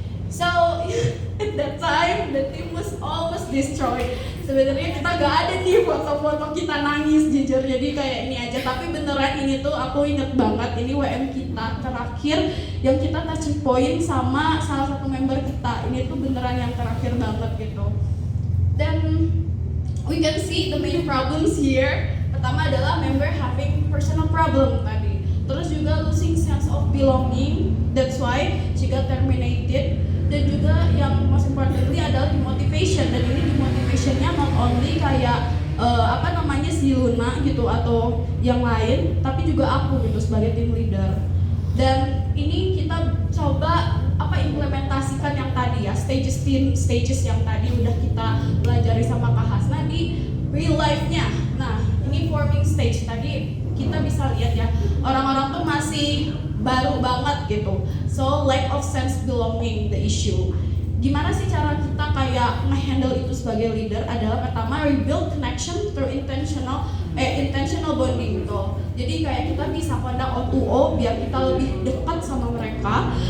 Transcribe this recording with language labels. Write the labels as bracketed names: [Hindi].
[English] So at that time the team was almost destroyed. [Indonesian] Sebenarnya kita gak ada nih foto-foto kita nangis jujur, jadi kayak ini aja. Tapi beneran ini tuh aku inget banget, ini WM kita terakhir yang kita touching point sama salah satu member kita. Ini tuh beneran yang terakhir banget gitu. [English] Dan we can see the main problems here. [Indonesian] Pertama adalah [English] member having personal problem tadi. [Indonesian] Terus juga [English] losing sense of belonging, that's why she got terminated. [Indonesian] Dan juga yang most importantly adalah demotivation. Dan ini demotivationnya [English] not only [Indonesian] kayak si Luna gitu atau yang lain, tapi juga aku gitu sebagai team leader. Dan ini kita coba implementasikan yang tadi ya, stages yang tadi udah kita pelajari sama Kak Hasna di real life-nya. Nah, ini forming stage tadi kita bisa lihat ya, orang-orang tuh masih baru banget gitu. [English] So lack of sense belonging the issue. [Indonesian] Gimana sih cara kita kayak nge-handle itu sebagai leader? Adalah pertama [English] rebuild connection through intentional bonding [Indonesian] gitu. Jadi kayak kita bisa conduct O2O biar kita lebih dekat sama mereka.